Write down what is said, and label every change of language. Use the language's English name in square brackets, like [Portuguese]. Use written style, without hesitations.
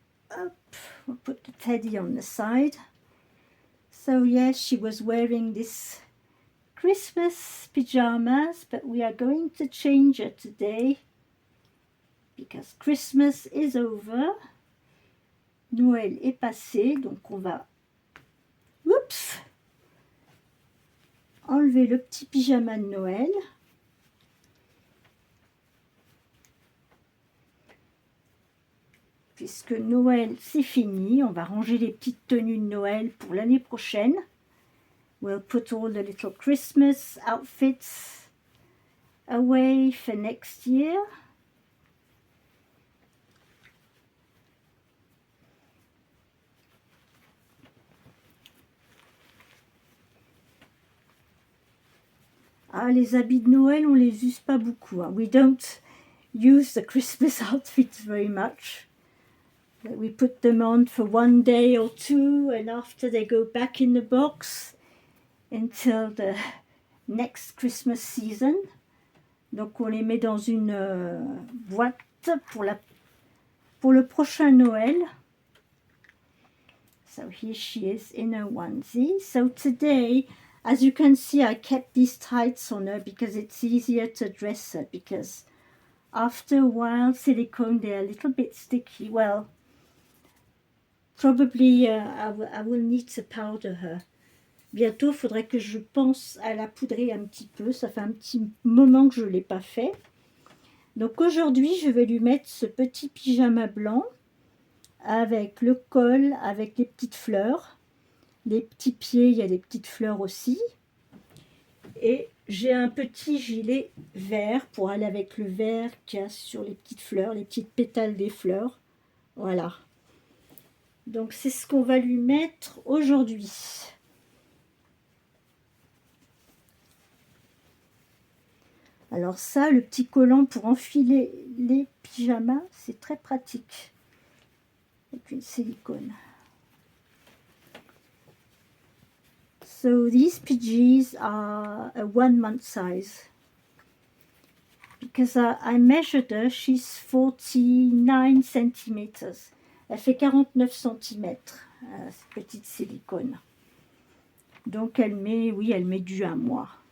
[English] Up, we'll put the teddy on the side. So yes, she was wearing this Christmas pajamas, but we are going to change her today because Christmas is over. [French] Noël est passé, donc on va enlever le petit pyjama de Noël. Puisque Noël c'est fini, on va ranger les petites tenues de Noël pour l'année prochaine. [English] We'll put all the little Christmas outfits away for next year. [French] Ah, les habits de Noël, on les use pas beaucoup. [English] Hein. We don't use the Christmas outfits very much. We put them on for 1 day or 2, and after they go back in the box until the next Christmas season. [French] Donc on les met dans une boîte pour le prochain Noël. [English] So here she is in her onesie. So today, as you can see, I kept these tights on her because it's easier to dress her, because after a while, silicone, they're a little bit sticky. Well, probably I will need to powder her. [French] Bientôt, il faudrait que je pense à la poudrer un petit peu. Ça fait un petit moment que je ne l'ai pas fait. Donc aujourd'hui, je vais lui mettre ce petit pyjama blanc avec le col, avec les petites fleurs. Les petits pieds, il y a des petites fleurs aussi. Et j'ai un petit gilet vert pour aller avec le vert qu'il y a sur les petites fleurs, les petites pétales des fleurs. Voilà. Donc c'est ce qu'on va lui mettre aujourd'hui. Alors ça, le petit collant pour enfiler les pyjamas, c'est très pratique. Avec une silicone. [English] So these PGs are a 1 month size. Because I measured her, she's 49 centimeters. [French] Elle fait 49 cm, cette petite silicone. Donc elle met, oui, elle met du 1 mois.